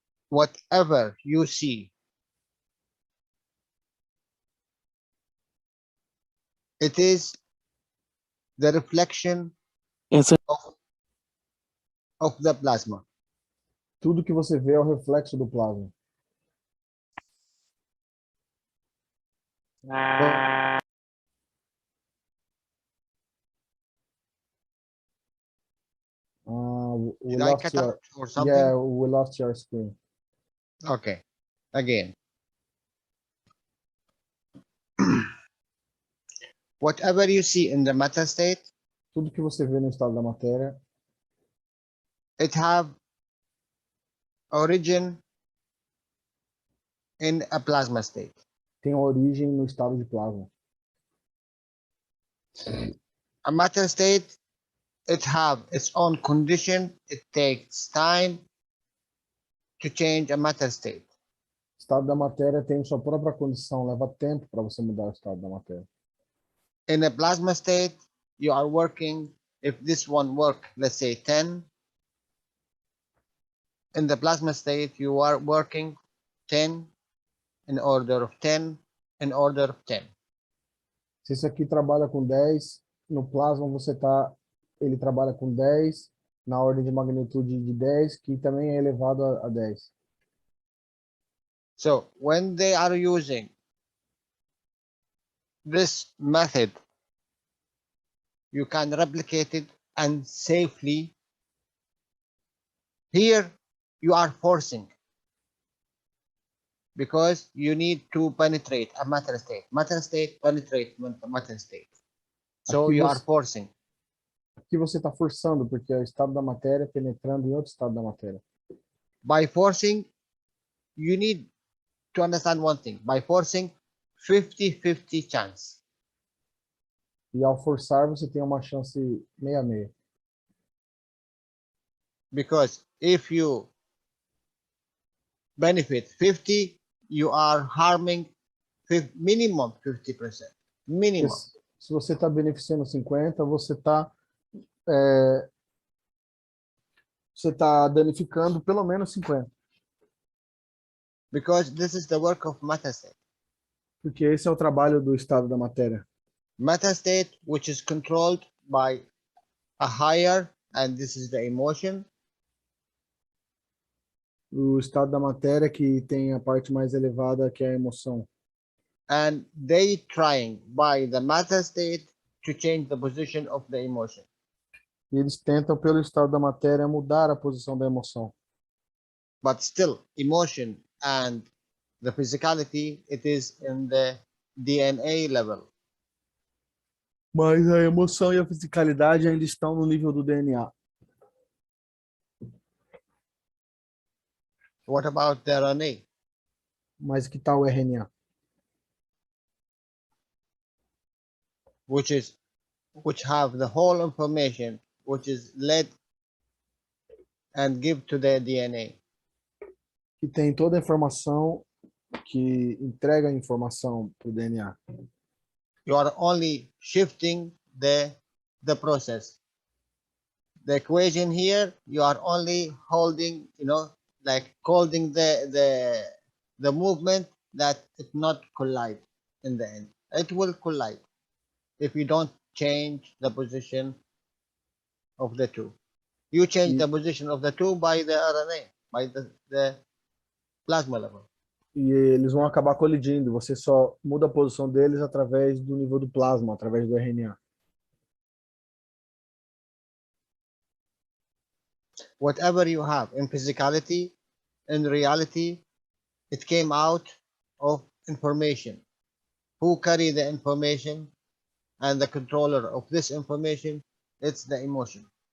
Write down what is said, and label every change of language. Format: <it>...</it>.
<en>Whatever you see, it is the reflection</en> <pt>Eso</pt> <en>of the plasma.</en> <pt>Tudo que você vê é o reflexo do plasma.</pt> <en>We Did I lost cut your, out or something? yeah, we lost your screen. Okay. Again. Whatever you see in the matter state,</en> <pt>Tudo que você vê no estado da matéria</pt> <en>it have origin in a plasma state.</en> <pt>tem origem no estado de plasma.</pt> <en>A matter state, it have its own condition. It takes time to change a matter state.</en> <pt>O estado da matéria tem sua própria condição, leva tempo para você mudar o estado da matéria.</pt> <en>In a plasma state, you are working, if this one work, let's say 10, in the plasma state, you are working 10 in order of 10 in order of 10.</en> <pt>Se isso aqui trabalha com 10, no plasma ele trabalha com 10, na ordem de magnitude de 10, que também é elevado a 10.</pt> <en>So when they are using this method, you can replicate it and safely. Here you are forcing because you need to penetrate a matter state. Matter state penetrate matter state. So</en> <pt>Aqui</pt> <en>you are</en> <pt>você-</pt> <en>forcing.</en> <pt>Aqui você está forçando, porque é o estado da matéria penetrando em outro estado da matéria.</pt> <en>By forcing, you need to understand one thing. By forcing, 50-50 chance.</en> <pt>E ao forçar, você tem uma chance 6-6.</pt> <en>Because if you benefit 50, you are harming minimum 50%. Minimum.</en> <pt>Se você está beneficiando 50, você está danificando pelo menos 50.</pt> <en>Because this is the work of matter state.</en> <pt>Porque esse é o trabalho do estado da matéria.</pt> <en>Matter state, which is controlled by a higher, and this is the emotion,</en> <pt>O estado da matéria que tem a parte mais elevada, que é a emoção.</pt> <en>and they trying by the matter state to change the position of the emotion.</en> <pt>E eles tentam, pelo estado da matéria, mudar a posição da emoção.</pt> <en>But still, emotion and the physicality, it is in the DNA level.</en> <pt>Mas a emoção e a fisicalidade ainda estão no nível do DNA.</pt> <en>What about the RNA?</en> <pt>Mas que tal o RNA?</pt> <en>Which have the whole information, which is led and give to the DNA.</en> <pt>Que tem toda a informação, que entrega a informação para o DNA.</pt> <en>You are only shifting the process. The equation here, you are only holding, like holding the movement that it not collide in the end. It will collide if you don't change the position of the two. You change the position of the two by the RNA, by the plasma level.</en> <pt>E eles vão acabar colidindo. Você só muda a posição deles através do nível do plasma, através do RNA.</pt> <en>Whatever you have in physicality, in reality, it came out of information. Who carry the information and the controller of this information, it's the emotion.</en>